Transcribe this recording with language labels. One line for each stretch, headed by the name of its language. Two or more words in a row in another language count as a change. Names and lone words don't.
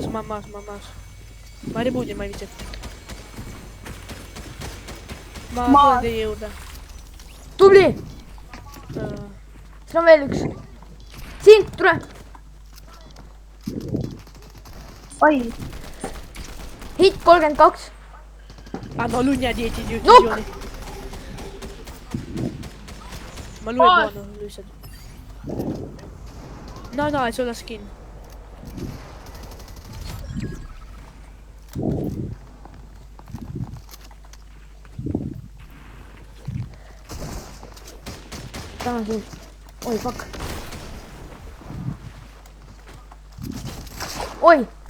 Estonian: Ma rebuudin, ma ei viitsi. Ma tulen teie juurde. Tubli! Siin on veel üks. Siin, tule! Oi.
English: Hit 32.
Italian: No lui ne ha 10 di
English: Nope.
Italian: uccisioni. Ma lui è buono, lui sa. No, è solo la skin.
Estonian: Tänan siin. Oi, fuck. Oi!